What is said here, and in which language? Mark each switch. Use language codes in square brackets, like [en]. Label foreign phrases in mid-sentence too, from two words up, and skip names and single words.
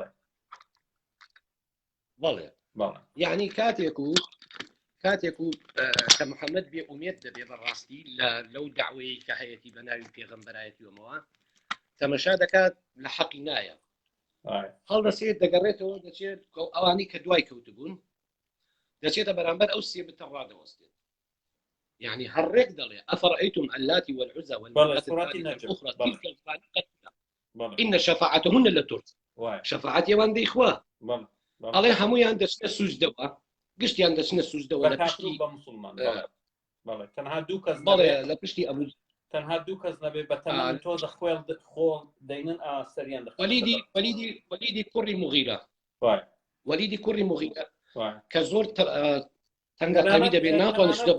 [ckb] بەڵێ یعنی کاتێک و کە محەممەد بێ ئومێد دەبێ بەڕاستی لەو داوەیە کە هەیەی بە ناوی پێغەمبەرایەتیەوەمەوە تەمەشا دەکات لە حەقی نایە هەڵدەسێت دەگەڕێتەوە دەچێت ئەوانی کە دوای کەوتبوون دەچێتە بەرامبەر ئەو سێ بتە ڕادەوەستێت يعني هەڕێک دەڵێ [ar] ئەفەڕئیتم اللات والعزى والمناة الأخرى تلك الغرانيق إن شفاعتهن لترجى [ckb] شفاعتیان دەیخوا ئەڵێ هەموویان دەچنە سوزدەوە گشتیان دەچنە سوزدەوە لە پشتی تەنها دوو کەس لە پشتی ئەبوو تەنها دوو کەس نەبێ بە تەمەن تۆزە خۆڵ دەینن سەریان وەلیدی کوڕی مغیرە وەلیدی کوڕی مغیرە کە زۆر تەنگەقاوی دەبێت ناتوانێت